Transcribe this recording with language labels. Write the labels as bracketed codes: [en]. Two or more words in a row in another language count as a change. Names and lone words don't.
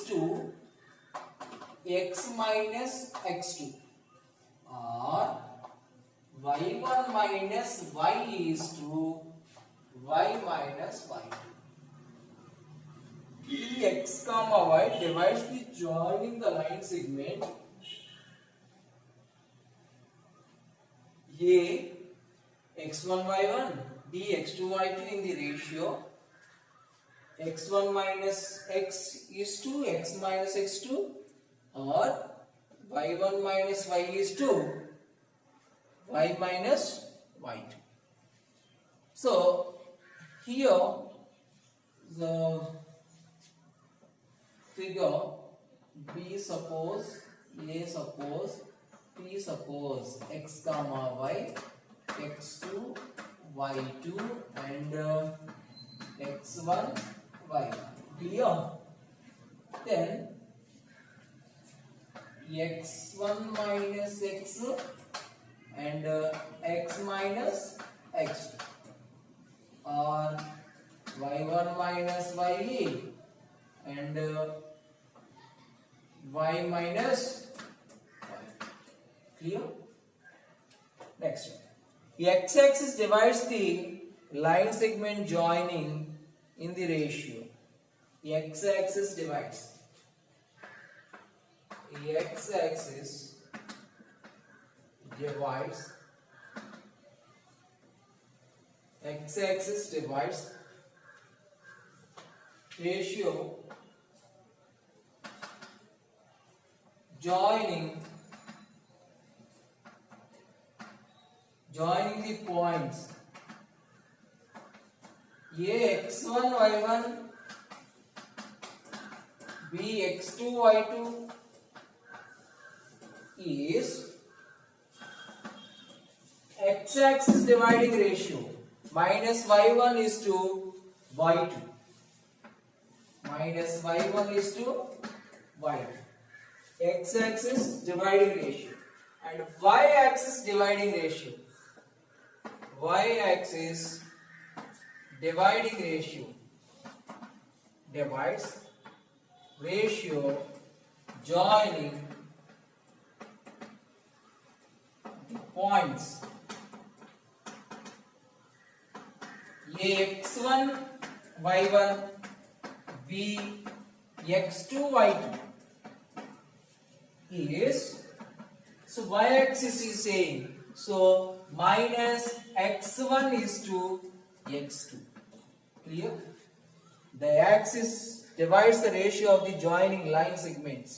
[en] to x minus x2, or y1 minus y is to y minus y2. X comma y divides the joining the line segment A x1 y1 B x2 y2 in the ratio x1 minus x is to x minus x2, or y1 minus y is to y minus y2. So here the figure B suppose, A suppose, P suppose x comma y, x2 y2 and x1 y1. Clear? Then x1 minus x and x minus x2, or y1 minus y and y minus y. Clear? Next one. The x-axis divides the line segment joining in the ratio. The x-axis divides. The x-axis divides. X-axis divides ratio joining the points A x1 y1 B x2 y2 is x-axis dividing ratio minus y1 is to y2, minus y1 is to y2, x-axis dividing ratio, and y-axis dividing ratio, y-axis dividing ratio divides ratio joining the points A x1 y1 B x2 y2 is, so y-axis is saying, so minus x1 is to x2. Clear? The axis divides the ratio of the joining line segments.